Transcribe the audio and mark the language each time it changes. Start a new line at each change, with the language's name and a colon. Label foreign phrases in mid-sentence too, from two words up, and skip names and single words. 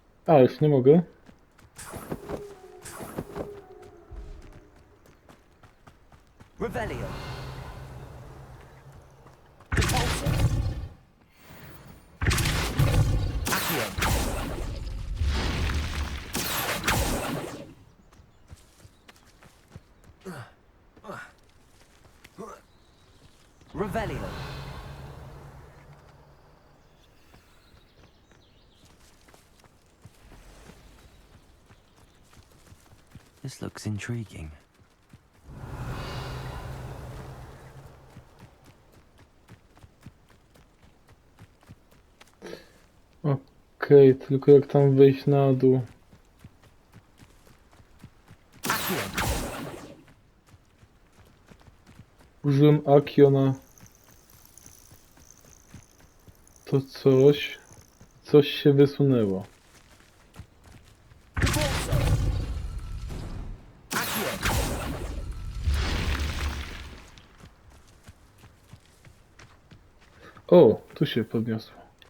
Polish: A, już nie mogę. Revelio. Accio. Revelio.
English: This looks intriguing.
Polish: Okej, tylko jak tam wejść na dół? Accio. Użyłem Akio na to coś. Coś się wysunęło. Accio. O, tu się podniosło.